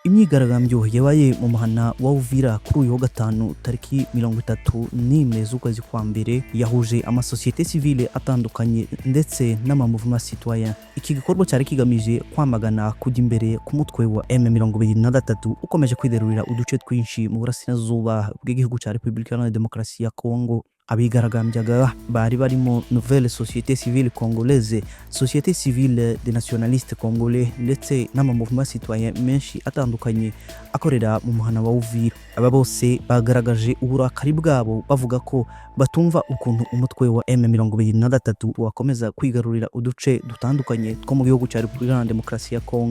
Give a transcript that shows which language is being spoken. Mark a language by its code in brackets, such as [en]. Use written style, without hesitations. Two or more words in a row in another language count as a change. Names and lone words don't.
[rw] Imyigaragambyo yabaye mu muhana wa Uvira kuri uyu wa gatanu tariki 31 z'ukwezi kwa mbere yahuje amasosiyete civile atandukanye ndetse n' [fr] amamuvement citoyen. [rw] Iki gikorwa cyari kigamije kwamagana kujya imbere ku mutwe wa M23 ukomeje kwiderurira uduce twinshi mu burasirazuba bw'igihugu cya Repubulika Iharanira Demokarasi ya Congo. Abigaragambyaga bari barimo Nouvelle Société Civile Congolaise, Société Civile des Nationalistes Congolais ndetse n' [fr] amamuvement citoyen [rw] menshi atandukanye akorera mu muhana wa Uvira. Aba bose bagaragaje uburakari bwabo bavuga ko batumva ukuntu umutwe wa M23 wakomeza kwigarurira uduce dutandukanye two mu gihugu cya Repubulika Iharanira Demokarasi ya Congo.